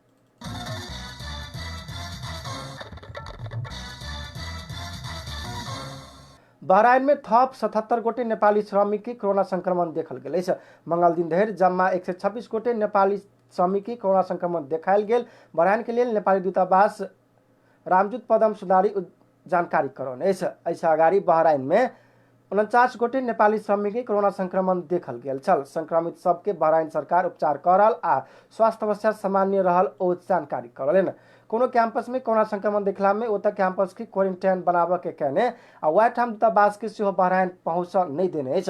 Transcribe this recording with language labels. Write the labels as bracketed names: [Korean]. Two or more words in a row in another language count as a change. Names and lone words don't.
[Maithili] बहराइन में थप 77 गोटे नेपाली श्रमिक की कोरोना संक्रमण देखल गेल अछि। मंगल दिन धरि जम्मा 126 गोटे नेपाली श्रमिक की कोरोना संक्रमण देखायल गेल। बहराइन के लेल नेपाली दूतावास रामजूत पदम सुधारी जानकारी करौने अछि। ऐसा अगाडि बहराइन में 49 गोटे नेपाली श्रमिक के कोरोना संक्रमण देखल गेल छल। संक्रमित सबके बहराइन सरकार उपचार कर रहल आ स्वास्थ्य अवस्था सामान्य रहल ओ जानकारी करौलनि। कोनो कैंपस में कोरोना संक्रमण देखला में ओतऽ कैंपस की क्वारंटाइन बनाबऽ के कहने आ वह ठाम दूतावास के सेहो बहराइन पहुँच नहीं देने अछि।